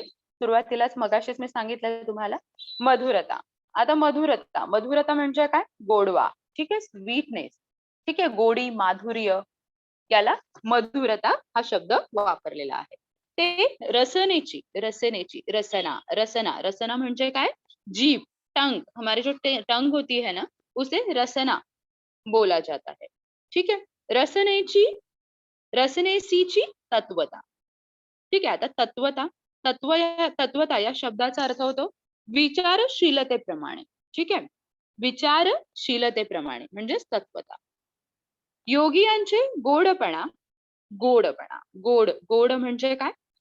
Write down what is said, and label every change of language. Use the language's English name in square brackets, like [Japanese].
[Marathi] सुरुवातीलाच मगाशीच मी सांगितलं तुम्हाला. मधुरता. आता मधुरता, मधुरता म्हणजे काय? गोडवा. ठीक आहे, स्वीटनेस. ठीक आहे, गोडी, माधुर्य, याला मधुरता हा शब्द वापरलेला आहे. ते रसनेची, रसनेची, रसना, रसना, रसना म्हणजे काय? जीभ, टंग. [Hindi] हमारी जो टंग होती है ना, उसे रसना बोला जाता है. ठीक है. [Marathi] रसनेची, रसनेसीची तत्वता. ठीक आहे. आता तत्वता, तत्वता या शब्दाचा अर्थ होतो विचारशीलतेप्रमाणे. ठीक आहे. विचारशीलतेप्रमाणे म्हणजेच तत्वता. योगियांचे गोडपणा, गोडपणा, गोड, गोड म्हणजे काय?